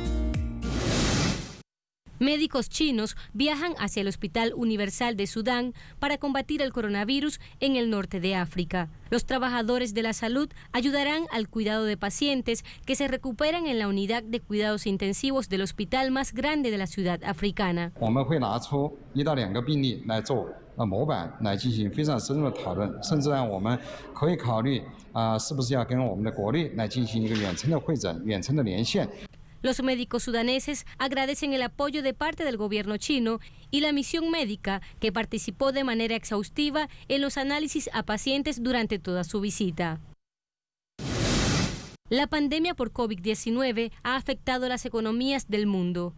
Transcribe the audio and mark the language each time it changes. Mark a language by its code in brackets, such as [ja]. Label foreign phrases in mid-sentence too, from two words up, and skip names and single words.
[es] Médicos chinos viajan hacia el Hospital Universal de Sudán para combatir el coronavirus en el norte de África. Los trabajadores de la salud ayudarán al cuidado de pacientes que se recuperan en la unidad de cuidados intensivos del hospital más grande de la ciudad africana. [zh] 模板来进行非常深入的讨论，甚至我们可以考虑是不是要跟我们的国内来进行一个远程的会诊、远程的连线。 [es] Los médicos sudaneses agradecen el apoyo de parte del gobierno chino y la misión médica que participó de manera exhaustiva en los análisis a pacientes durante toda su visita. La pandemia por COVID-19 ha afectado las economías del mundo.